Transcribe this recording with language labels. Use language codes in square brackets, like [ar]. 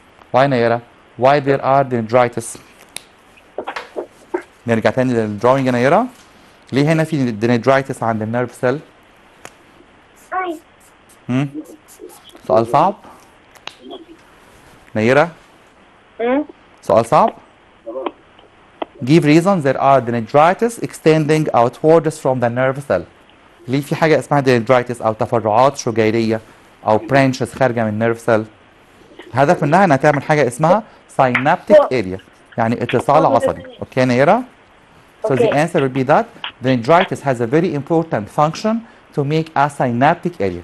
[en] Why, Nayera? Why there are dendritis? [ar] نرجع تاني للدراونج يا نيرة. ليه هنا في dendritis عند النيرف سيل؟ سؤال صعب؟ نيرة؟ سؤال صعب؟ [en] Give reasons there are dendrites extending outwards from the nerve cell. [ar] ليه في حاجة اسمها dendrites أو تفرعات شجيرية أو branches خارجة من nerve cell؟ الهدف منها إنها تعمل حاجة اسمها synaptic area يعني اتصال عصبي. [en] Okay نيرة؟ So the answer will be that dendrites has a very important function to make a synaptic area.